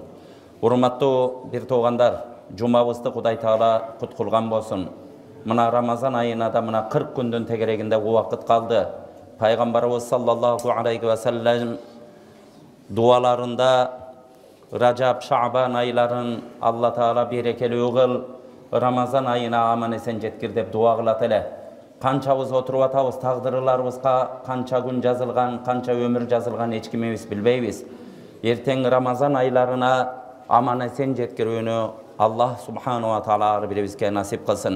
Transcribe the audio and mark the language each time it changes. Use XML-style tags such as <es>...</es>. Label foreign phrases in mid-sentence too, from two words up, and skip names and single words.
<ky>Урматтуу бир туугандар, жумабызды Кудай Таала кут кылган болсын. Мына Рамазан айына да мына 40 күндүн тегерегинде убакыт калды. Пайгамбарыбыз</ky> <ar>صلى الله عليه وسلم</ar> <ky>дуаларында Рajab, Шаабан айларын Алла Таала берекелүү кыл, Рамазан айына аман эсен жеткир деп дуа кылат эле. Канчабыз отуруп атабыз, тагдырларыбызга канча күн жазылган, канча өмүр жазылган эч кимибиз билбейбиз. Эртең Рамазан айларына аман эсен жеткирүүнү</ky> <ar>الله سبحانه وتعالى</ar> <ky>ар бирибизге насип кылсын.</ky>